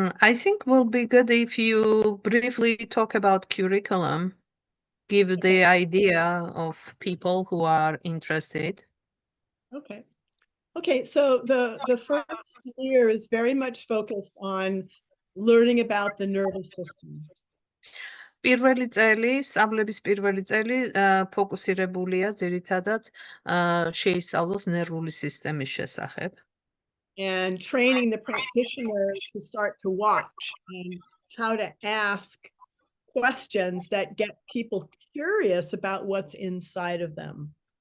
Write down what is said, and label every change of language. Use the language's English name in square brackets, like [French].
[English] I think will be good if you briefly talk about curriculum, give the idea of people who are interested. Okay. Okay, so the first year is very much focused on learning about the nervous system. [Georgian] პირველი წელი, სწავლების პირველი წელი ფოკუსირებულია ძირითადად შეისწავლოს ნერვული სისტემის შესახებ. [English] And training the practitioner to start to watch and how to ask questions that get people curious about what's inside of them.